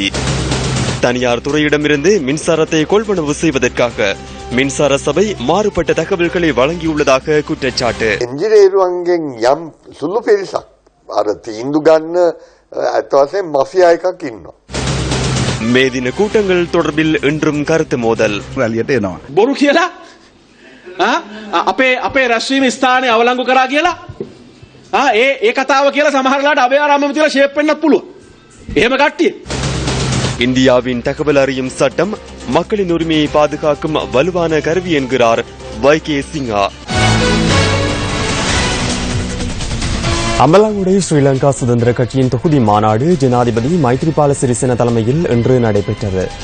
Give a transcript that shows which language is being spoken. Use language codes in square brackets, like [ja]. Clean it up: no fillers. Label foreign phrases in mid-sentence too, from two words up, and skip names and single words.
[ta] தனியார் துறையிடமிருந்து மின்சாரத்தை கொள்வனவு செய்வதற்காக மின்சார சபை மாறுபட்ட தகவல்களை வழங்கியுள்ளதாக குற்றச்சாட்டு. மேதின கூட்டங்கள் தொடர்பில் இன்றும் கருத்து மோதல். [si] බොරු කියලා අපේ රැස්වීම ස්ථානය අවලංගු කරා කියලා ඒ කතාව කියලා සමහරලාට අභයාරාමෙම තියලා ෂේප් වෙන්නත් පුළුවන්. එහෙම කට්ටිය. [ta] இந்தியாவின் தகவல் அறியும் சட்டம் மக்களின் உரிமையை பாதுகாக்கும் வலுவான கருவி என்கிறார் வைகே சிங்கா. அம்பலாங்குடை ஸ்ரீலங்கா சுதந்திர கட்சியின் தொகுதி மாநாடு ஜனாதிபதி மைத்ரிபால சிறிசேன தலைமையில் இன்று நடைபெற்றது.